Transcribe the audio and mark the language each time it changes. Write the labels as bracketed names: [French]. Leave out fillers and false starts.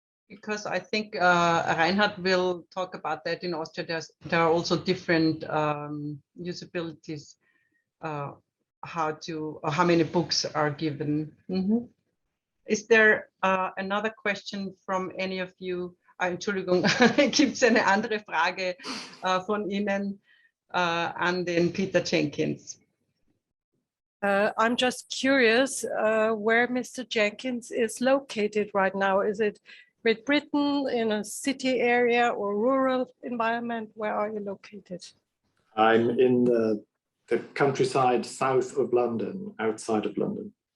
[English] Because I think Reinhard will talk about that in Austria. There are also different usabilities, how many books are given. Is there another question from any of you? [German] Entschuldigung, gibt es eine andere Frage von Ihnen an den Peter Jenkins? [English] I'm just curious where Mr. Jenkins is located right now. Is it Great Britain, in a city area or rural environment? Where are you located? I'm in the countryside south of London, outside of London.